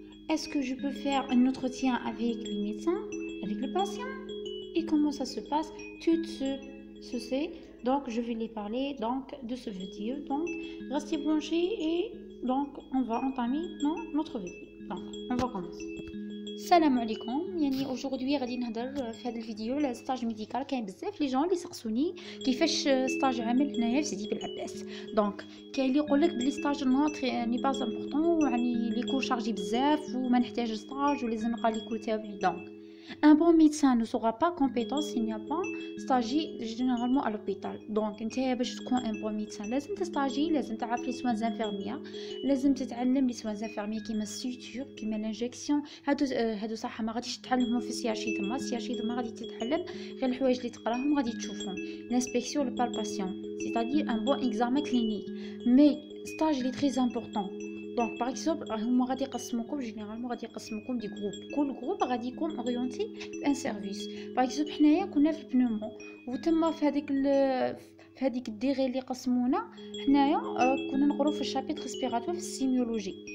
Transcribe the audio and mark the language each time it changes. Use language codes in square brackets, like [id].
[fr] Est-ce que je peux faire un entretien avec le médecin, avec le patient? Et comment ça se passe? Tout ceci. Donc, je vais les parler donc de ce vidéo. Donc, restez branchés et donc on va entamer notre vidéo. Donc, on va commencer. [ar] السلام عليكم. يعني aujourd'hui غادي نهضر في هذا الفيديو على ستاج ميديكال. كاين بزاف لي جون اللي سقسوني كيفاش ستاج عامل هنايا في سيدي بن دونك كاين اللي يقول لك بلي ستاج نوتر يعني با امبورطون، يعني لي كور شارجي بزاف وما نحتاج ستاج ولازم نلقى لي كور تاعي. [fr] دونك un bon médecin ne sera pas compétent s'il n'y a pas stagé généralement à l'hôpital. [ar] Donc انت باش تكون [fr] un bon médecin [ar] لازم تستاجي، لازم تعرف لي سوان انفيرميير، لازم تتعلم لي سوان انفيرميير كيما السوتور كيما لانجيكسيون. هادو صح ما غاديش تتعلمهم في السياشي تما، السياشي تما غادي تتعلم غير الحوايج اللي تقراهم غادي تشوفهم. [fr] l'inspection le palpation c'est-à-dire un bon examen clinique. mais stage est très important. [ar] دونك باغ اكزومبل هما غادي يقسموكم جينيرالمون، غادي يقسموكم دي جروب، كل جروب غادي يكون اورينتي في ان سيرفيس. باغ اكزومبل حنايا كنا في البنومو وتما في هذيك الديغي اللي قسمونا حنايا كنا نقرو في الشابيتر ريسبيراتوار في السيميولوجي.